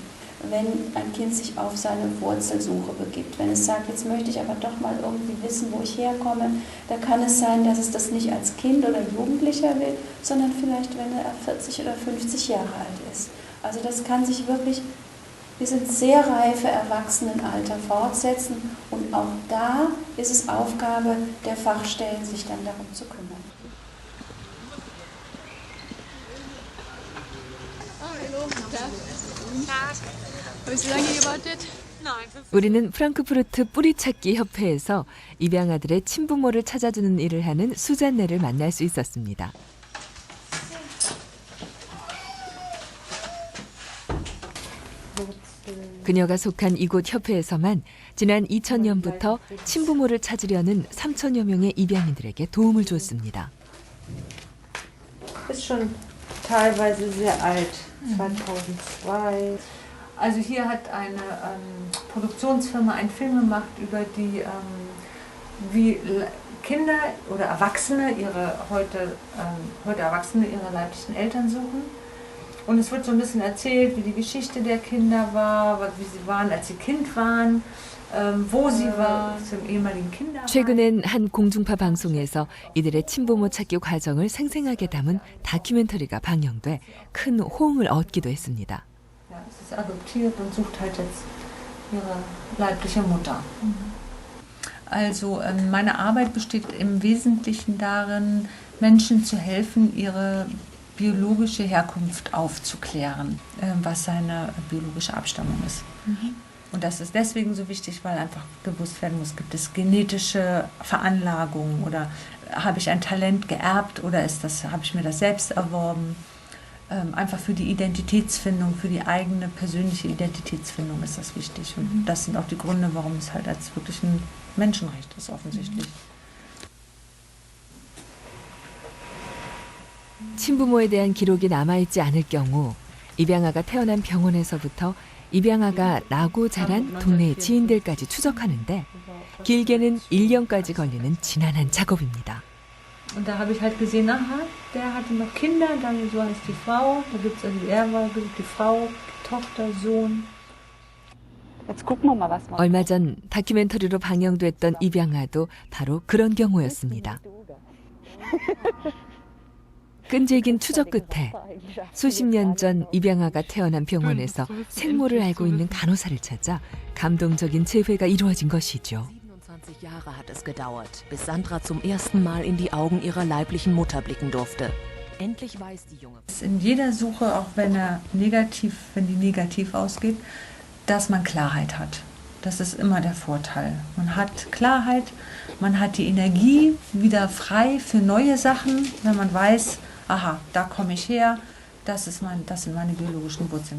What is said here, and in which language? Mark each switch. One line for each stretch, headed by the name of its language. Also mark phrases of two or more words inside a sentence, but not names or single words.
German: Wenn ein Kind sich auf seine Wurzelsuche begibt, wenn es sagt, jetzt möchte ich aber doch mal irgendwie wissen, wo ich herkomme, da kann es sein, dass es das nicht als Kind oder Jugendlicher will, sondern vielleicht, wenn er 40 oder 50 Jahre alt ist. Also das kann sich wirklich bis ins sehr reife Erwachsenenalter fortsetzen und auch da ist es Aufgabe der Fachstellen, sich dann darum zu kümmern.
Korean: 우리는 프랑크푸르트 뿌리찾기 협회에서 입양아들의 친부모를 찾아주는 일을 하는 수잔네를 만날 수 있었습니다. 그녀가 속한 이곳 협회에서만 지난 2000년부터 친부모를 찾으려는 3000여 명의 입양인들에게 도움을 주었습니다.
German: Ist schon teilweise sehr alt, 2002. Also hier hat eine Produktionsfirma einen Film gemacht über die, wie Kinder oder Erwachsene heute Erwachsene ihre leiblichen Eltern suchen. Und es wird so ein bisschen erzählt, wie die Geschichte der Kinder war, wie sie waren, als sie Kind waren, wo sie waren, zum ehemaligen Kinderheim.
Korean: 최근엔 한 공중파 방송에서 이들의 친부모 찾기 과정을 생생하게 담은 다큐멘터리가 방영돼 큰 호응을 얻기도 했습니다.
German: Ja, es ist adoptiert und sucht halt jetzt ihre leibliche Mutter. Also meine Arbeit besteht im Wesentlichen darin, Menschen zu helfen, ihre biologische Herkunft aufzuklären, was seine biologische Abstammung ist. Und das ist deswegen so wichtig, weil einfach gewusst werden muss, gibt es genetische Veranlagungen oder habe ich ein Talent geerbt oder habe ich mir das selbst erworben? Einfach für die Identitätsfindung, für die eigene persönliche Identitätsfindung ist das wichtig. Und das sind auch die Gründe, warum es halt als wirklich ein Menschenrecht ist, offensichtlich.
Korean: 친부모에 대한 기록이 남아있지 않을 경우 입양아가 태어난 병원에서부터 입양아가 나고 자란 동네 지인들까지 추적하는데 길게는 1년까지 걸리는 지난한 작업입니다.
German: Und da habe ich halt gesehen, aha, der hatte noch Kinder, dann so heißt die Frau, da gibt es also er war die Frau, Tochter, Sohn. Jetzt gucken wir mal, was man.
Korean: 얼마 전 다큐멘터리로 방영됐던 입양아도 바로 그런 경우였습니다. 끈질긴 추적 끝에 수십 년 전 입양아가 태어난 병원에서 생모를 알고 있는 간호사를 찾아 감동적인 재회가 이루어진 것이죠.
German: 27 Jahre hat es gedauert, bis Sandra zum ersten Mal in die Augen ihrer leiblichen Mutter blicken durfte. Endlich weiß die junge Frau. In jeder Suche, auch wenn die negativ ausgeht, dass man Klarheit hat. Das ist immer der Vorteil. Man hat Klarheit, man hat die Energie wieder frei für neue Sachen, wenn man weiß, aha, da komme ich her, das sind meine biologischen Wurzeln.